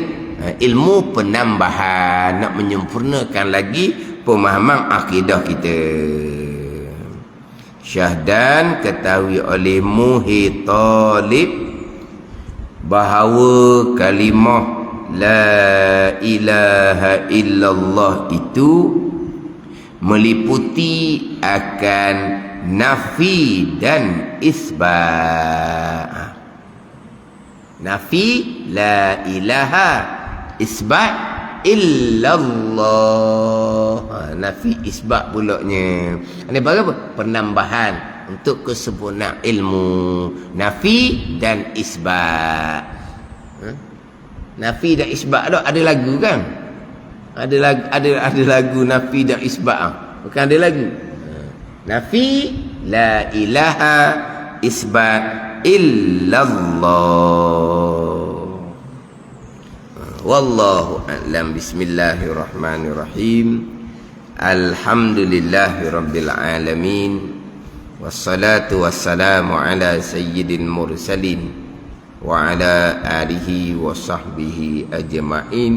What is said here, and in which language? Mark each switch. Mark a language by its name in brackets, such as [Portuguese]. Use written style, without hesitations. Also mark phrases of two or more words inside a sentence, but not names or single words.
[Malay] Ilmu penambahan, nak menyempurnakan lagi pemahaman akidah kita. Syahdan ketahui oleh Muhi Talib bahawa kalimah [Arabic] لا إله إلا الله [Malay] itu meliputi akan nafi dan isbat. [Arabic] نفي لا إله، إثبات إلا الله. [Malay] Nafi isbat pulaknya. Ini bagi apa? Penambahan untuk kesempurnaan ilmu. Nafi dan isbat. Nafi dan isbat tu ada lagu kan? Ada lagu nafi dan isbat. Bukan ada lagu. [Arabic] نفي لا إله، إثبات إلا الله. والله أعلم. بسم الله الرحمن الرحيم. الحمد لله رب العالمين. والصلاة والسلام على سيد المرسلين وعلى آله وصحبه أجمعين.